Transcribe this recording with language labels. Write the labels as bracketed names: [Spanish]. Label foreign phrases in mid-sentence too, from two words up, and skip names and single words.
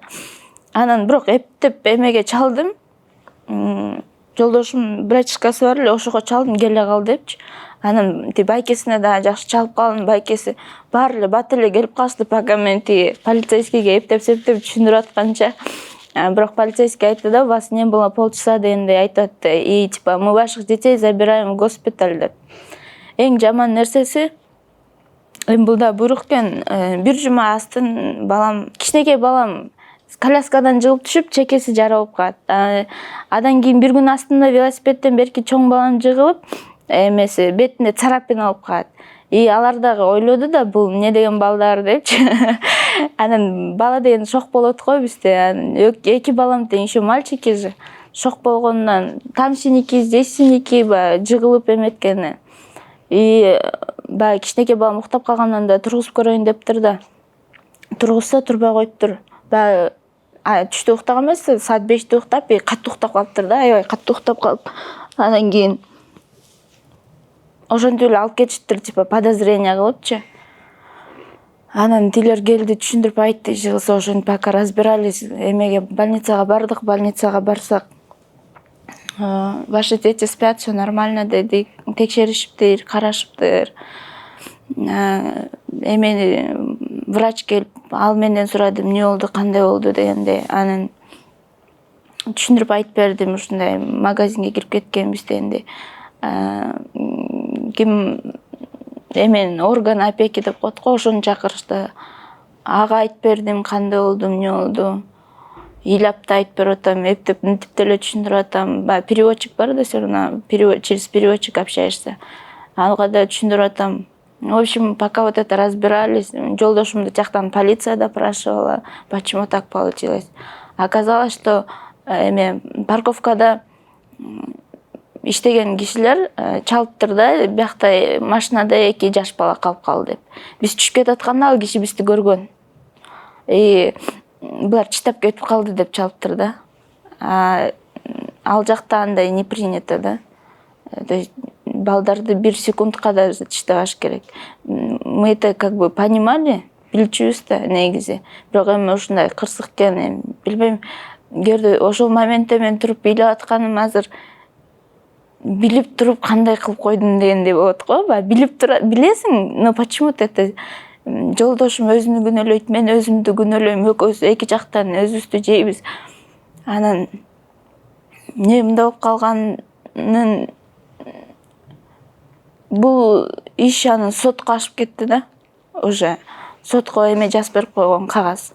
[Kyrgyz] Анан бирок эптеп эмеге чалдым. Жолдошум братишкасы бар эле, ошого чалдым, келе кал депчи. Анан байкесине да жакшы чалып калдым, байкеси баары эле бат эле келип калышты, пока мен полицейскийге эптеп түшүндүрүп атканча. Бирок полицейский айтты да, [Russian] у вас не было полчаса [Kyrgyz] дегендей айтат. [Russian] И типа мы ваших детей забираем в госпиталь деп. [Kyrgyz] Эң жаман нерсеси, эми бул да буйрук экен, бир жума астын балам, кичинекей балам коляскадан жыгып түшүп, чекеси жара болуп калат. Адан кийин бир күн астында велосипедден берки чоң балам жыгылып, эмеси бетинде царапина болуп калат. И алар дагы ойлоду да, бул эмне деген балдар депчи. Анан бала деген шок болот го бизде. Эки балам тең, [Russian] еще мальчики же. [Kyrgyz] Шок болгондон тамчыники, здесиники жыгылып эметкени. И баягы кичинекей балам уктап калгандан да тургузуп көрөйүн дептир да. Тургузса турбай коюптур. Баягы түштө уктаган эмес, саат 5-те уктап, катуу уктап калыптыр да, аябай катуу уктап калып. Анан кийин ошентип эле алып кетиштир, [Russian] типа подозрение [Kyrgyz] кылыпчы. Анан тилер келди, түшүндүрүп айтты, жыгылса ошентип [Russian] пока разбирались, [Kyrgyz] эмеге больницага бардык, больницага барсак, [Russian] ваши дети спят, все нормально [Kyrgyz] дедик, текшеришиптир, карашыптыр. Эмени врач келип, ал менден сурады, эмне болду, кандай болду дегенде. Анан түшүндүрүп айтып бердим, ушундай магазинге кирип кеткенбиз дегенде. Ким эмен орган опеки деп коет го, ошону чакырышты. Ага айтып бердим, кандай болду, эмне болду. Ыйлап да айтып берип атам, эптеп мынтип деле түшүндүрүп атам. Переводчик бар да, [Russian] все равно через переводчик общаешься. [Kyrgyz] Ага да түшүндүрүп атам. [Russian] В общем, пока вот это разбирались, [Kyrgyz] жолдошумду жактан полиция допрашивала, [Russian] почему так получилось. Оказалось, что [Kyrgyz] парковкада иштеген кишилер чалыптыр да, биякта машинада 2 жаш бала калып калды деп. Биз түшүп кетатканда ал киши бизди көргөн. Булар чыдап кетип калды деп чалыптыр да. Ал жакта андай [Russian] не принято [Kyrgyz] да. [Russian] То есть [Kyrgyz] балдарды 1 секундка да чыдабаш керек. [Russian] Мы это как бы понимали, [Kyrgyz] билчүбүз да негизи. Бирок эми ушундай кырсык экен, билбейм. Эгерде ошол моментте мен туруп ыйлап атканым азыр билип туруп кандай кылып койдум дегендей болот го. Билип тура билесиң, [Russian] но почему-то это [Kyrgyz] жолдошум өзүнү күнөөлөйт, мен өзүмдү күнөөлөйм, экөөбүз эки жактан өзүбүздү жейбиз. Анан эмне болуп калганын, бул иш анан сотко ашып кетти да. Уже сотко эме жазып берип койгон кагаз.